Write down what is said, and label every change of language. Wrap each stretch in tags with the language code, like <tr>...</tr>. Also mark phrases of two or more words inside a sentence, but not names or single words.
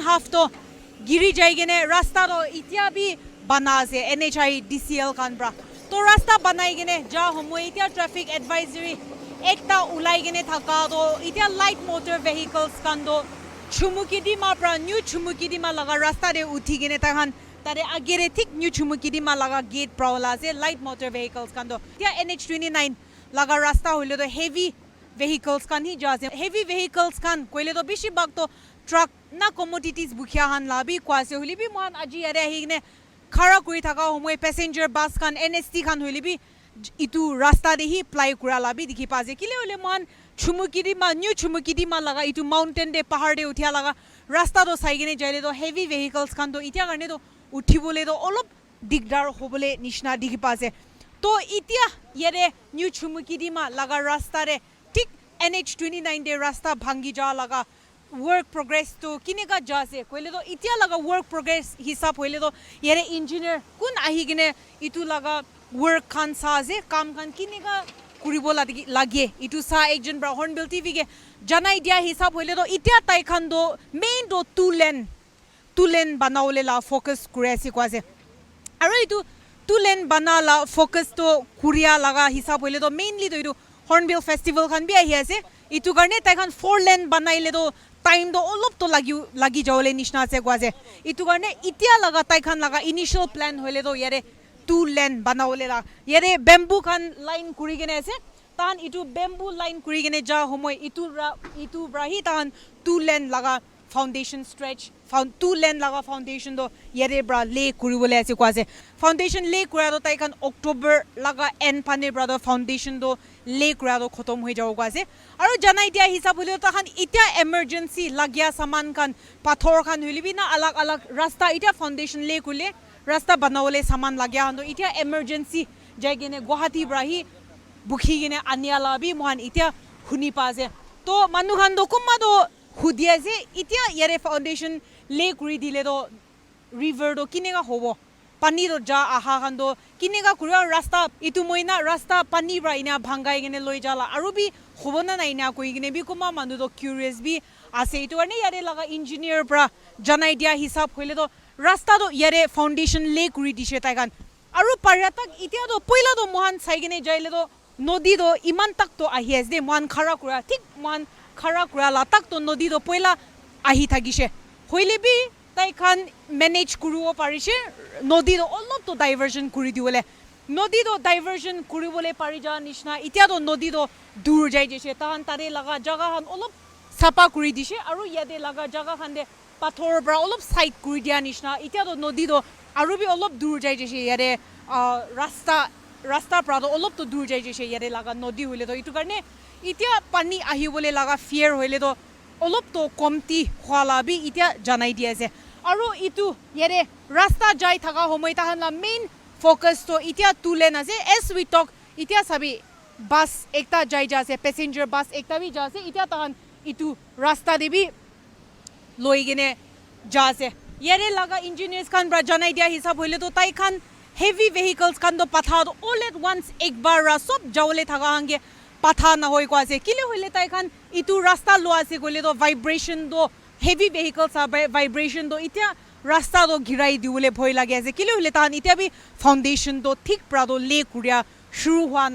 <nag>half to giri jai gine rasta do itya bhi bana ase NHI DCL kan bra to rasta banai gine ja homo itya</nag> <en>traffic advisory</en> <nag>ekta ulai gine thaka do itya</nag> <en>light motor vehicles</en> <nag>kan do Chumukidima bra new Chumukidima laga rasta de uthi gine tahan tare agere thik new Chumukidima laga gate prawla ase</nag> <en>light motor vehicles</en> <nag>kan do itya NH29 laga rasta hoile to</nag> <en>heavy vehicles</en> <nag>kan hi jaase</nag> <en>heavy vehicles</en> <nag>kan koile to bishi bag to truck na commodities bukhya han labi kwase holi bi man aji are hi ne khara kuri thaka homoy</nag> <en>passenger bus</en> <nag>kan NST kan holi bi itu rasta de hi fly kura labi dikhi paase kile hole man Chumukidima new Chumukidima laga itu mountain de pahar de uthia laga rasta to sai gine jaile to</nag> <en>heavy vehicles</en> <nag>kan to itya karne to uthibole to olop digdar hobole nishna dikhi paase to itya yere new Chumukidima laga rasta re tik NH29 de rasta bhangi ja laga</nag> <en>work progress</en> <nag>to kinega jase koile to itya laga</nag> <en>work progress</en> <nag>hisab hoile to yere engineer kun ahi gine itu laga work kan saze kam kan kinega kuribo lage itu sa ekjon bra Hornbill TV ge janai dia hisab hoile to itya tai khan do main do 2 lane banaole la focus kure ase kwase aro itu 2 lane banala focus to kuria laga hisab hoile to mainly to itu Hornbill festival khan bi ahi ase itu karne tai khan 4 lane banaile to time do olop to lagi jawle nishna ase kwase itu karne itya laga tai khan laga</nag> <en>initial plan</en> <nag>hoile to yare 2 lane banaole la yare bamboo khan line kuri gene ase tan itu</nag> <en>bamboo line</en> <nag>kuri gene ja homoy itu brahi tan 2 lane laga</nag> <en>foundation stretch two lane</en> <nag>laga foundation do yare bra lay kuribole ase ko ase</nag> <en>foundation lay</en> <nag>kura do tai kan October laga end pane bra do foundation do lay kura do khotom hoi jaw ko ase aru janai dia hisab hole ta khan itia emergency lagya saman kan pathor khan hulibi na alag alag rasta itia</nag> <en>foundation lay</en> <nag>kule rasta banawole saman lagya hando itia emergency jaigene Guwahati brahi bukhi gene aniala bi mohan itia huni pa ase to manu khan do kumma do hudia je itia yare</nag> <en>foundation lay</en> <nag>kuri dile do river do kinega hobo pani do ja aha khan do kinega kura rasta itu moina rasta pani bra ina bhangai gene loi jala aru bi hobona na ina koi gene bi kuma manu do curious bi ase itu ane yare laga engineer bra janai dia hisab hoile do rasta do yare</nag> <en>foundation lay</en> <nag>kuri dishe tai kan aru paryatak itia do poila do mohan sai gene jaile do nodi do iman tak to ahi as de mohan khara kura thik mohan khara kura la tak to nodi do poila ahi thagise hoile bi tai khan manage kuruo parise nodi do olop to diversion kuri diole nodi do diversion kuribole pari ja nishna itia do nodi do dur jai jese tahan tare laga jaga han olop sapa kuri dise aru yade laga jaga khan de pathor bra olop side kuri dia nishna itia do nodi do aru bi olop dur jai jese yare rasta pra do olop to dur jai jese yare laga nodi hoile do itu karne itia pani ahi bole laga fear hoile do olop to komti khwala bi itia janai dia ase aru itu yare rasta jai thaga homoi tahan la</nag> <en>main focus</en> <nag>to itia</nag> <en>two lane</en> <nag>ase</nag> <en>as we talk</en> <nag>itia sabi bus ekta jai ja ase</nag> <en>passenger bus</en> <nag>ekta bi ja ase itia tahan itu rasta de bi loi gene ja ase yare laga engineers khan bra janai dia hisab hoile to tai khan</nag> <en>heavy vehicles</en> <nag>khan do patha do</nag> <en>all at once</en> <nag>ek bar ra sob jawle thaga hange patha na hoi ko ase kile hoile tai khan itu rasta lo ase gole do vibration do</nag> <en>heavy vehicles</en> <nag>are vibration do itia rasta do girai diule bhoi lage ase kile hoile tan itia bi foundation do thik pra do le kuria shuru hwa na</nag>